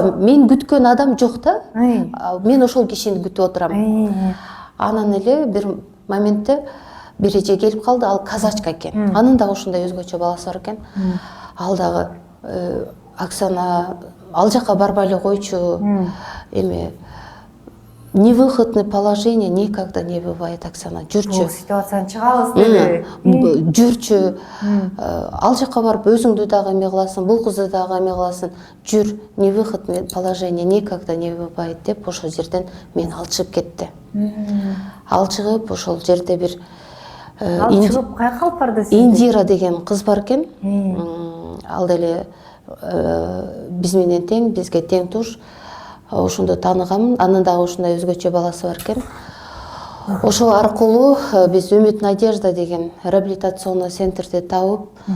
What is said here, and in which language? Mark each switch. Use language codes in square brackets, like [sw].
[ky] Ооба, мен күткөн адам жок да. Мен ошол кишини күтүп отурам. Анан эле бир моментте бир эже келип калды, ал казачка экен. Анын дагы ошондой өзгөчө баласы бар экен. Ал дагы Оксана, ал жака барбай эле койчу. [ru] Эме невыходное положение никогда не бывает, Оксана. [ky] Жүрчү. Бул ситуациядан чыгабыз деди. Жүрчү. Ал жака барып өзүңдү дагы эме кыласың, бул кызды дагы эме кыласың. Жүр, [ru] невыходное положение никогда не бывает [ky] деп ошол жерден мен ал чыгып кетти. Ал чыгып ошол жерде бир ал чыгып каяка алып барды сизди? Индира деген кыз бар экен. Ал деле биз менен тең, бизге тең туш. Ошондо тааныганмын. Анын дагы ушундай өзгөчө баласы бар экен. Ошол аркылуу биз Үмүт Надежда деген реабилитационный центрди табып,